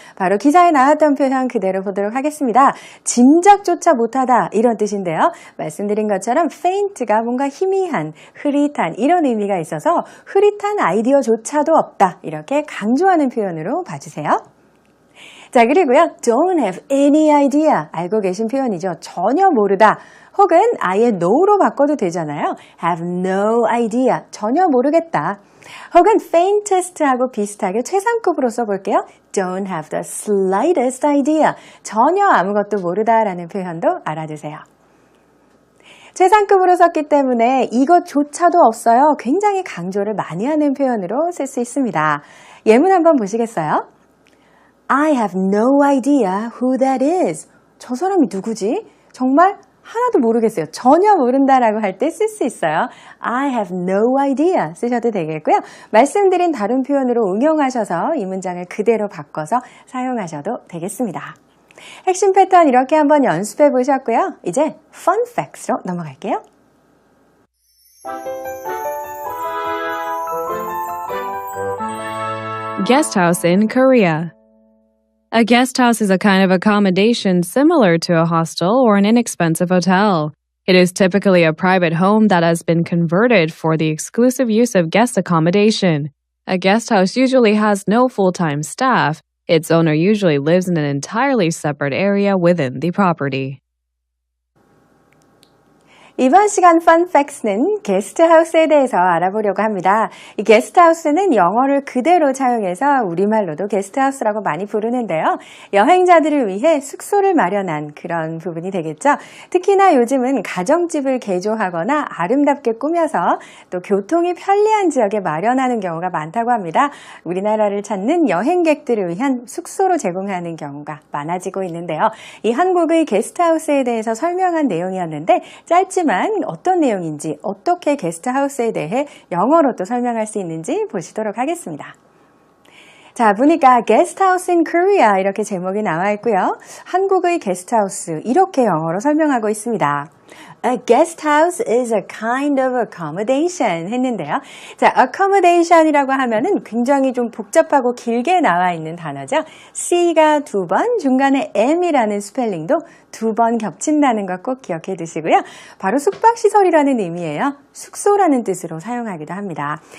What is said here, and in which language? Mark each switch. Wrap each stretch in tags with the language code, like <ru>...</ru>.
<ko>바로 기사에 나왔던 표현 그대로 보도록 하겠습니다. 짐작조차 못하다 이런 뜻인데요. 말씀드린 것처럼 faint가 뭔가 희미한, 흐릿한 이런 의미가 있어서 흐릿한 아이디어조차도 없다. 이렇게 강조하는 표현으로 봐주세요. 자, 그리고요.</ko> <en>don't have any idea.</en> <ko>알고 계신 표현이죠. 전혀 모르다. 혹은 아예 no로 바꿔도 되잖아요.</ko> <en>have no idea.</en> <ko>전혀 모르겠다. 혹은 faintest하고 비슷하게 최상급으로 써볼게요.</ko> <en>Don't have the slightest idea.</en> <ko>전혀 아무것도 모르다라는 표현도 알아두세요. 최상급으로 썼기 때문에 이것조차도 없어요. 굉장히 강조를 많이 하는 표현으로 쓸 수 있습니다. 예문 한번 보시겠어요?</ko> <en>I have no idea who that is.</en> <ko>저 사람이 누구지? 정말 하나도 모르겠어요. 전혀 모른다라고 할 때 쓸 수 있어요.</ko> <en>I have no idea</en> <ko>쓰셔도 되겠고요. 말씀드린 다른 표현으로 응용하셔서 이 문장을 그대로 바꿔서 사용하셔도 되겠습니다. 핵심 패턴 이렇게 한번 연습해 보셨고요. 이제 Fun Facts로 넘어갈게요.</ko> <en>Guest house in Korea. A guest house is a kind of accommodation similar to a hostel or an inexpensive hotel. It is typically a private home that has been converted for the exclusive use of guest accommodation. A guest house usually has no full-time staff. Its owner usually lives in an entirely separate area within the property.</en> <ko>이번 시간 Fun Facts는 게스트하우스에 대해서 알아보려고 합니다. 이 게스트하우스는 영어를 그대로 차용해서 우리말로도 게스트하우스라고 많이 부르는데요. 여행자들을 위해 숙소를 마련한 그런 부분이 되겠죠. 특히나 요즘은 가정집을 개조하거나 아름답게 꾸며서 또 교통이 편리한 지역에 마련하는 경우가 많다고 합니다. 우리나라를 찾는 여행객들을 위한 숙소로 제공하는 경우가 많아지고 있는데요. 이 한국의 게스트하우스에 대해서 설명한 내용이었는데 짧지만 어떤 내용인지 어떻게 게스트하우스에 대해 영어로 또 설명할 수 있는지 보시도록 하겠습니다. 자, 보니까 게스트하우스</ko> <en>in Korea</en> <ko>이렇게 제목이 나와 있고요. 한국의 게스트하우스 이렇게 영어로 설명하고 있습니다.</ko> <en>A guest house is a kind of accommodation</en> <ko>했는데요. 자, accommodation이라고 하면은 굉장히 좀 복잡하고 길게 나와 있는 단어죠. C가 2번, 중간에 M이라는 스펠링도 2번 겹친다는 것 꼭 기억해 두시고요. 바로 숙박시설이라는 의미예요. 숙소라는 뜻으로 사용하기도 합니다.</ko>